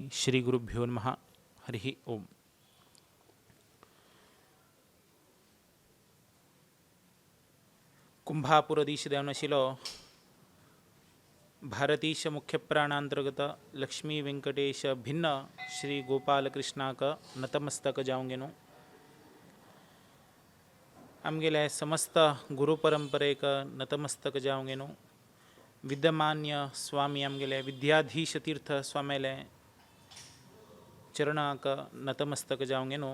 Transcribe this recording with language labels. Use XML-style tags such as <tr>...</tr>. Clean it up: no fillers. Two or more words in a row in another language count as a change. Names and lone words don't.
<sa>श्री गुरुभ्यो नमः हरि ओम।</sa> <kok>कुंभापुरदीश देवनशिलो भारतीश मुख्य प्राणांतर्गत लक्ष्मी वेंकटेश भिन्न श्री गोपाल कृष्णाक नतमस्तक जावंगेनो। आमगेले समस्त गुरुपरंपरेक नतमस्तक जावंगेनो। विद्यमान्य स्वामी आमगेले विद्याधीश तीर्थ स्वामीले चरणाक नतमस्तक जावंगेनो।</kok>